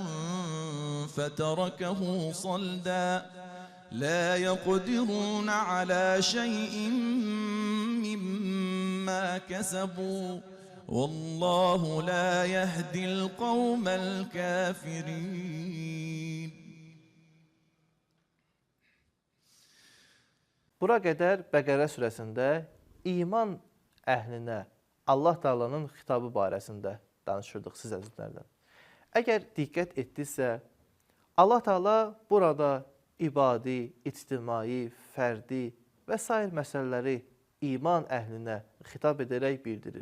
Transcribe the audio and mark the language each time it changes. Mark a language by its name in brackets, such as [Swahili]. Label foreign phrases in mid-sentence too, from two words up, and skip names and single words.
[Arabic] فتركه صلدا لا يقدرون على شيء مما كسبوا والله لا يهدي القوم الكافرين. [Azerbaijani] Bura qədər Bəqərə surəsində iman əhlinə Allah Taala'nın xitabı barəsində danışırdıq siz əzizlərdən. Əgər diqqət etdinizsə, Allah Taala burada ibadi, ictimai, fərdi və sair məsələləri iman əhlinə xitab edərək bildirir.